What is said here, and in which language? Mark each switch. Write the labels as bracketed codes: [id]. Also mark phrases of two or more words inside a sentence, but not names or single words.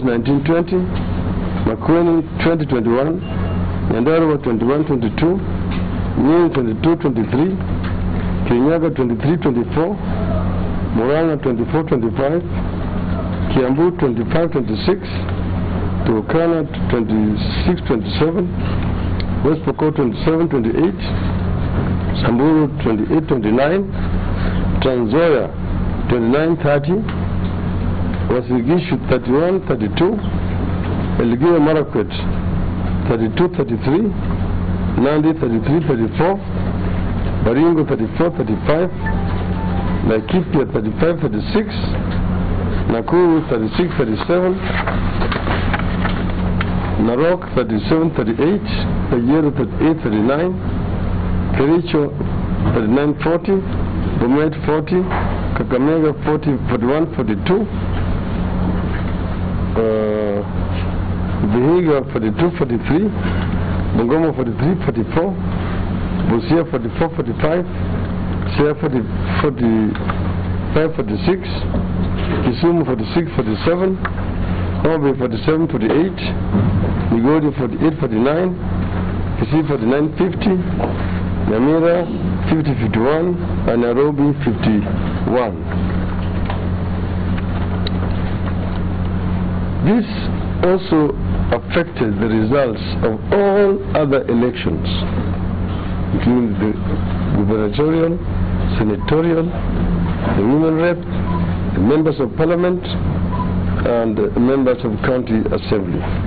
[en] 19, 20, Makueni, 20, 21, Nyandarua, 21, 22, Nyeri, 22, 23, Kirinyaga, 23, 24, Murang'a, 24, 25, Kiambu, 25, 26, Turkana, 26, 27, West Pokot 27, 28, Samburu 28, 29, Trans Nzoia 29, 30, was Gigishu 31, 32, Elgeyo Marakwet 32, 33, Nandi 33, 34, Baringo 34, 35, Laikipia 35, 36, Nakuru 36, 37, Narok 37, 38, Pajero 38, 39, Kericho 39, 40, Bomet 40, Kakamega 40, 41, 42, Vihiga 42, 43, Bungoma 43, 44, Busia 44, 45, Siaya 45, 46, Kisumu 46, 47, Homabay 47, 48, Migori 48, 49, Kisii 49, 50, Nyamira 50, 51, and Nairobi 51. This also affected the results of all other elections, including the gubernatorial, senatorial, the women rep, the members of parliament, and the members of county assembly.